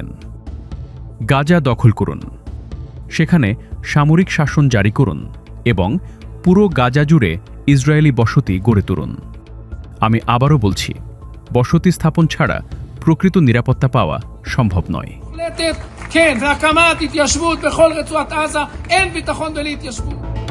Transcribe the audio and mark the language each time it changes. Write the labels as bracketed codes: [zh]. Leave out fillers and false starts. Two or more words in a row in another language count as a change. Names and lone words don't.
[bn] গাজা দখল করুন, সেখানে সামরিক শাসন জারি করুন এবং পুরো গাজা জুড়ে ইসরায়েলি বসতি গড়ে তুলুন। আমি আবারও বলছি, বসতি স্থাপন ছাড়া প্রকৃত নিরাপত্তা পাওয়া সম্ভব নয়। [he] כן, והקמת התיישבות בכל רצועת עזה, אין ביטחון בלי התיישבות.